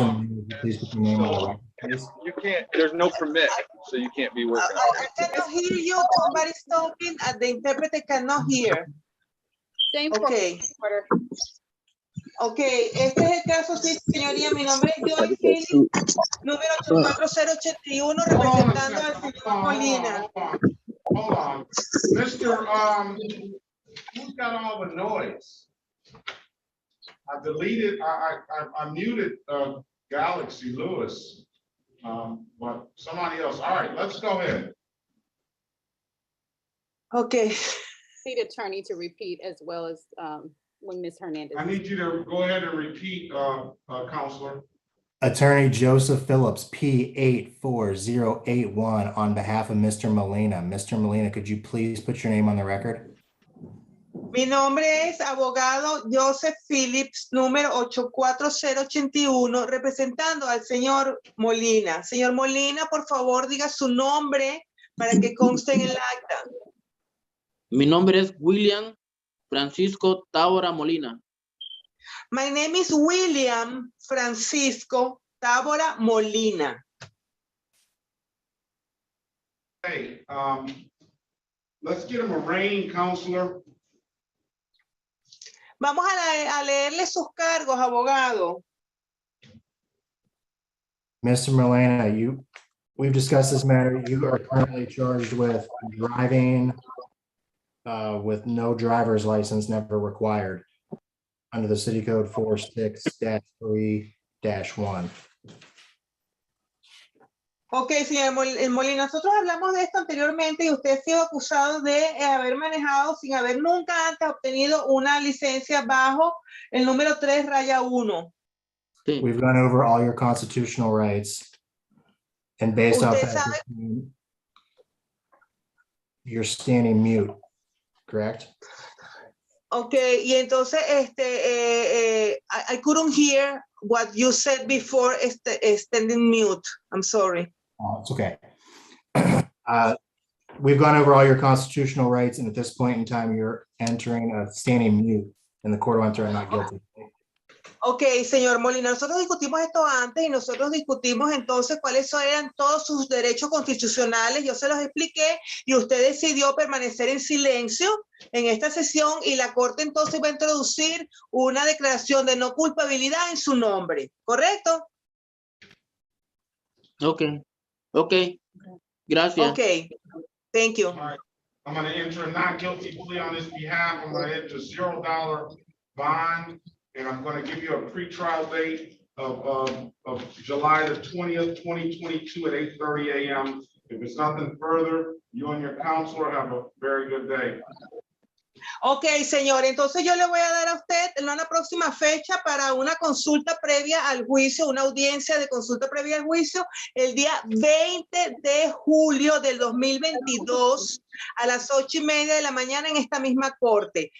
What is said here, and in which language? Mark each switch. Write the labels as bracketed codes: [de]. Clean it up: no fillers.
[en] Molina, would you please put your name on the record, please? You can't, there's no permit, so you can't be working. I cannot hear you. Somebody's talking and the interpreter cannot hear. Same Okay. [es] Ok, este es el caso, sí, señoría. Mi nombre es Joy Phillips, número 84081, representando al señor Molina. [en] Hold on. Mr. Who's got all the noise? I deleted, I muted Galaxy Lewis, but somebody else. All right, let's go ahead. Okay. Need attorney to repeat as well as when Ms. Hernandez. I need you to go ahead and repeat, Counselor. Attorney Joseph Phillips, P84081, on behalf of Mr. Molina. Mr. Molina, could you please put your name on the record? [es] Mi nombre es abogado Joseph Phillips, número 84081, representando al señor Molina. Señor Molina, por favor, diga su nombre para que conste en el acta. Mi nombre es William Francisco Tábora Molina. [en] My name is William Francisco Tábora Molina. Hey, let's get him a reign, Counselor. [es] Vamos a leerle sus cargos, abogado. [en] Mr. Molina, we've discussed this matter. You are currently charged with driving with no driver's license never required under the City Code 46-3-1. [es] Ok, señor Molina, nosotros hablamos de esto anteriormente y usted ha sido acusado de haber manejado sin haber nunca antes obtenido una licencia bajo el número 3-1. Sí. [en] We've gone over all your constitutional rights, and based off that, you're standing mute, correct? Ok, [es] y entonces [en] I couldn't hear what you said before standing mute. I'm sorry. It's okay. We've gone over all your constitutional rights, and at this point in time, you're entering a standing mute, and the court will enter a not guilty. [es] Ok, señor Molina, nosotros discutimos esto antes y nosotros discutimos entonces cuáles eran todos sus derechos constitucionales. Yo se los expliqué y usted decidió permanecer en silencio en esta sesión y la corte entonces va a introducir una declaración de no culpabilidad en su nombre, ¿correcto? [en] Okay. Okay. [es] Gracias. [en] Okay. Thank you. All right. I'm going to enter a not guilty plea on his behalf. I'm going to enter $0 bond, and I'm going to give you a pretrial date of July the 20th, 2022 at 8:30 a.m. If it's nothing further, you and your counselor have a very good day. [es] Ok, señor, entonces yo le voy a dar a usted una próxima fecha para una consulta previa al juicio, una audiencia de consulta previa al juicio, el día 20 de julio del 2022 a las 8:30 de la mañana en esta misma corte.